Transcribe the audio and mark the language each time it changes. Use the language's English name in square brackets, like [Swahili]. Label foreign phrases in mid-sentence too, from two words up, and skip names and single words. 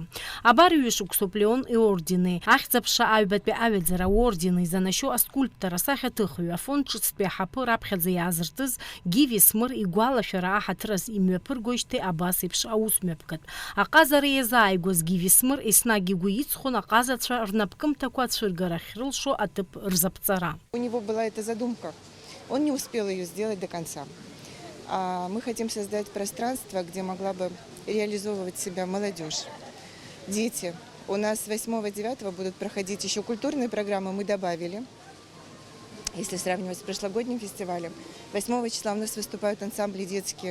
[Abkhazian] Абар ҩышықәсоуп Леон иордени, ахьӡ-аԥша аҩбатәи аҩаӡара аордени изанашьо аскульптор, асахьаҭыхҩы, афонд ҿыцтәи аҳаԥы раԥхьаӡа иаазыртыз Гивис Смыр игәалашәара аҳаҭыраз имҩаԥыргоижьҭеи абас еиԥш аусмҩаԥгатә. Аҟазара иазааигәаз Гивис Смыр еснагь игәы иҵхон аҟазацәа рнапкымҭақәа ацәыргарахь рылшо аҭыԥ рзаԥҵара. [Russian] У него была эта задумка. Он не успел ее сделать до конца. Мы хотим создать пространство, где могла бы реализовывать себя молодежь, дети. У нас 8-9 будут проходить еще культурные программы, мы добавили. Если сравнивать с прошлогодним фестивалем, 8 числа у нас выступают ансамбли детские.